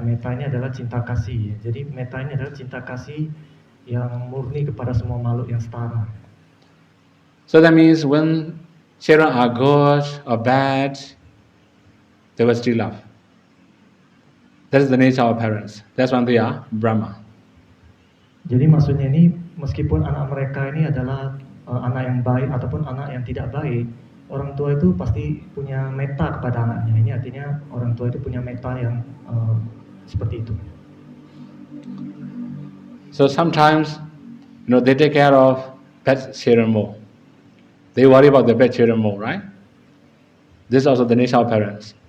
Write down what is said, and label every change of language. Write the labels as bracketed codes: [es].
[id] Metta ini adalah cinta kasih, ya. Jadi metta ini adalah cinta kasih yang murni kepada semua makhluk yang setara. [en] So that means when children are good or bad, they will still love. That is the nature of parents. That's why they are Brahma. [id] Jadi maksudnya ini meskipun anak mereka ini adalah anak yang baik ataupun anak yang tidak baik, orang tua itu pasti punya metta kepada anaknya. Ini artinya orang tua itu punya metta yang seperti itu. [en] So sometimes, they take care of bad children more. They worry about the bad children more, right? This is also the nature of parents.